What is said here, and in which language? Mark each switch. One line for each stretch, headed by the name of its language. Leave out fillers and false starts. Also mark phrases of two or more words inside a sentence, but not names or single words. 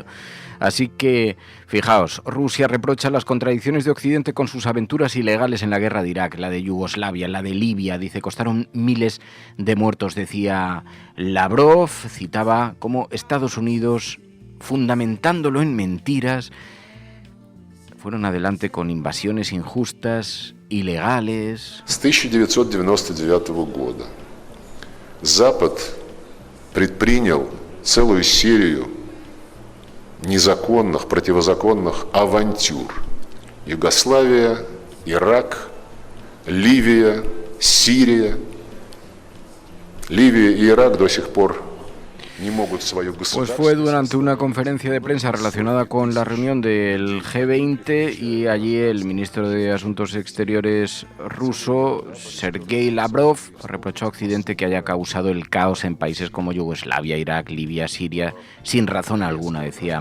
Spanish: Así que, fijaos, Rusia reprocha las contradicciones de Occidente con sus aventuras ilegales en la guerra de Irak, la de Yugoslavia, la de Libia, dice, costaron miles de muertos, decía Lavrov, citaba como Estados Unidos, fundamentándolo en mentiras, fueron adelante con invasiones injustas, ilegales.
Russian: С 1999 года Запад предпринял целую серию незаконных, противозаконных авантюр. Югославия, Ирак, Ливия, Сирия. Ливия и Ирак до сих пор не могут свою государственность.
Spanish: Pues fue durante una conferencia de prensa relacionada con la reunión del G20 y allí el ministro de Asuntos Exteriores ruso, Sergei Lavrov, reprochó a Occidente que haya causado el caos en países como Yugoslavia, Irak, Libia, Siria, sin razón alguna, decía.